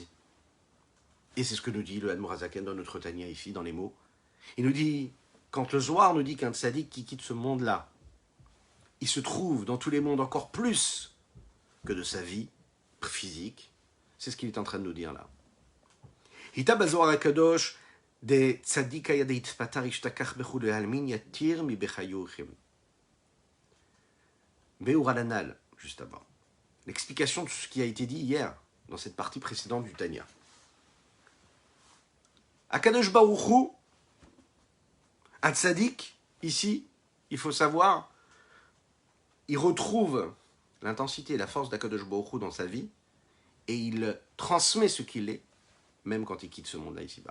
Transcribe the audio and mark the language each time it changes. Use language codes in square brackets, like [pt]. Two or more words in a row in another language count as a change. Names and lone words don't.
[fr] Et c'est ce que nous dit le Admor HaZaken dans notre Tania ici, dans les mots. Il nous dit, quand le Zohar nous dit qu'un tzaddik qui quitte ce monde-là, il se trouve dans tous les mondes encore plus que de sa vie physique, c'est ce qu'il est en train de nous dire là. [arc] איתא בזהר הקדוש דצדיקא דאתפטר אשתכח בכלהו עלמין יתיר מבחיוהי. Beuralanal, [fr] juste avant. L'explication de ce qui a été dit hier, dans cette partie précédente du Tanya. Akadosh Baruch Hu, un tzaddik, ici, il faut savoir, il retrouve l'intensité et la force d'Akadosh Baruch Hu dans sa vie, et il transmet ce qu'il est, même quand il quitte ce monde-là ici-bas.